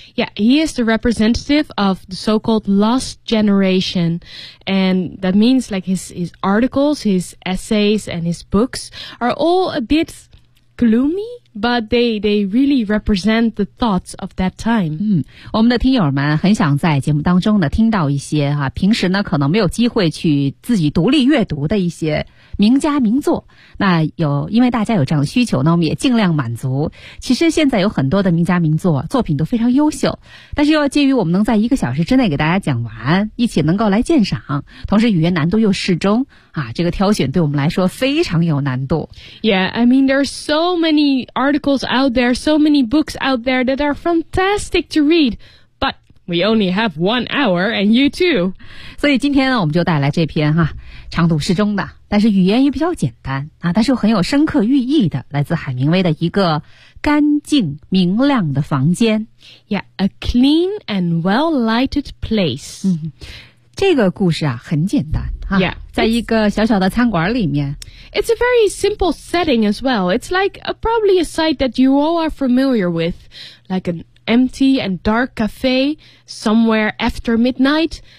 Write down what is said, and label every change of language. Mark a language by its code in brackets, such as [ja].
[en] Yeah, he is the representative of the so-called Lost Generation, and that means like his articles, his essays, and his books are all a bit gloomy. But they really represent the thoughts of that time. [zh] 我们的听友们很想在节目当中呢听到一些哈、啊、平时呢可能没有机会去自己独立阅读的一些名家名作。那有因为大家有这样的需求呢，我们也尽量满足。其实现在有很多的名家名作作品都非常优秀，但是又要介于我们能在一个小时之内给大家讲完，一起能够来鉴赏，同时语言难度又适中啊，这个挑选对我们来说非常有难度。 [en] Yeah, I mean there's so manyarticles out there, so many books out there that are fantastic to read, but we only have 1 hour and you too. [zh] 所以今天呢我们就带来这篇哈，长度适中的，但是语言也比较简单啊，但是又很有深刻寓意的，来自海明威的一个干净明亮的房间。 [en] Yeah, a clean and well-lighted place. [zh] 这个故事啊很简单啊。 [en] Yeah. [zh] 在一个小小的餐馆里面。 [en] It's a very simple setting as well. It's like a, probably a site that you all are familiar with. Like an empty and dark cafe somewhere after midnight.